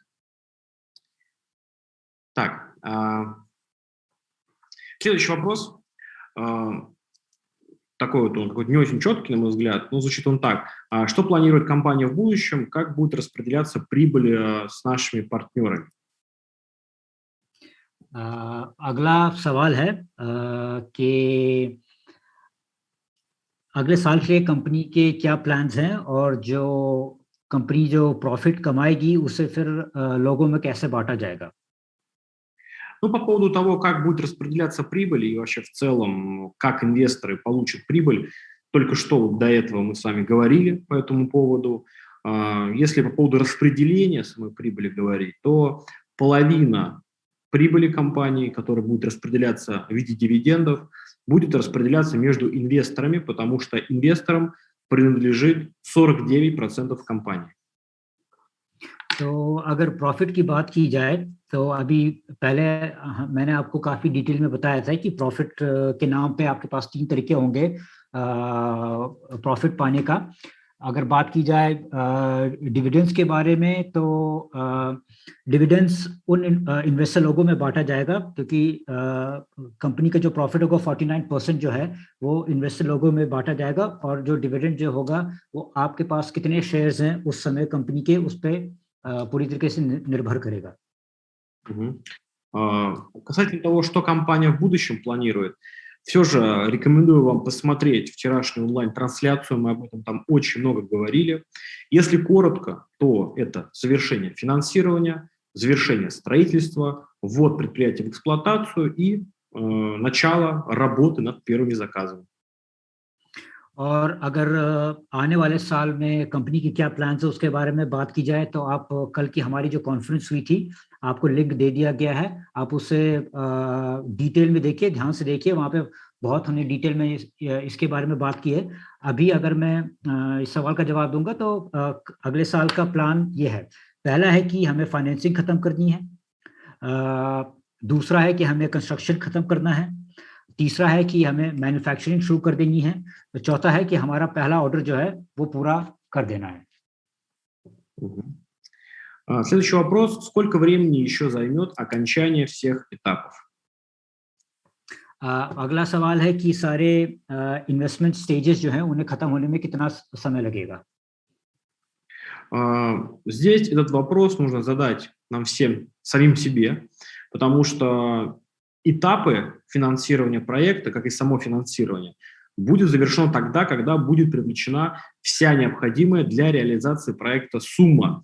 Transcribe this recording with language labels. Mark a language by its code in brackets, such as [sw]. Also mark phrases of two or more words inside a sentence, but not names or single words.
[ru] Так, следующий вопрос. Такой вот он какой-то не очень четкий, на мой взгляд, но звучит он так. Что планирует компания в будущем? Как будет распределяться прибыль с нашими партнерами? [hi] अगला सवाल है कि अगले साल के कंपनी के क्या प्लान्स हैं, और जो कंपनी जो प्रॉफिट कमाएगी उसे फिर लोगों में कैसे बांटा जाएगा? [ru] Ну, по поводу того, как будет распределяться прибыль и вообще в целом, как инвесторы получат прибыль, только что вот до этого мы с вами говорили по этому поводу. Если по поводу распределения самой прибыли говорить, то половина прибыли компании, которая будет распределяться в виде дивидендов, будет распределяться между инвесторами, потому что инвесторам принадлежит 49% компании. [hi] तो अगर प्रॉफिट की बात की जाए तो अभी पहले मैंने आपको काफ़ी डिटेल में बताया था कि प्रॉफिट के नाम पे आपके पास 3 तरीके होंगे प्रॉफिट पाने का। अगर बात की जाए डिविडेंड्स के बारे में, तो डिविडेंड्स उन इन्वेस्टर लोगों में बांटा जाएगा, क्योंकि कंपनी का जो प्रॉफिट होगा 49% जो है वो इन्वेस्टर लोगों में बांटा जाएगा, और जो डिविडेंड जो होगा वो आपके पास कितने शेयर्स हैं उस समय कंपनी के, उस पर पूरी तरीके से निर्भर करेगा। [ru] Касательно того, что компания в будущем планирует, все же рекомендую вам посмотреть вчерашнюю онлайн-трансляцию, мы об этом там очень много говорили. Если коротко, то это завершение финансирования, завершение строительства, ввод предприятия в эксплуатацию и начало работы над первыми заказами. [hi] और अगर आने वाले साल में कंपनी की क्या प्लान्स है उसके बारे में बात की जाए तो आप कल की हमारी जो कॉन्फ्रेंस हुई थी आपको लिंक दे दिया गया है, आप उसे डिटेल में देखिए, ध्यान से देखिए, वहाँ पे बहुत हमने डिटेल में इसके बारे में बात की है। अभी अगर मैं इस सवाल का जवाब दूंगा तो अगले साल का प्लान ये है, पहला है कि हमें फाइनेंसिंग खत्म करनी है, दूसरा है कि हमें कंस्ट्रक्शन खत्म करना है, तीसरा है कि हमें मैन्युफैक्चरिंग शुरू कर देनी है, तो चौथा है कि हमारा पहला ऑर्डर जो है वो पूरा कर देना है। [ru] Следующий вопрос. Сколько времени еще займет окончание всех этапов? [hi] अगला सवाल है कि सारे [en] investment stages [hi] जो हैं उन्हें खत्म होने में कितना समय लगेगा? [ru] Здесь этот вопрос нужно задать нам всем, самим себе, потому что этапы финансирования проекта, как и само финансирование, будет завершено тогда, когда будет привлечена вся необходимая для реализации проекта сумма.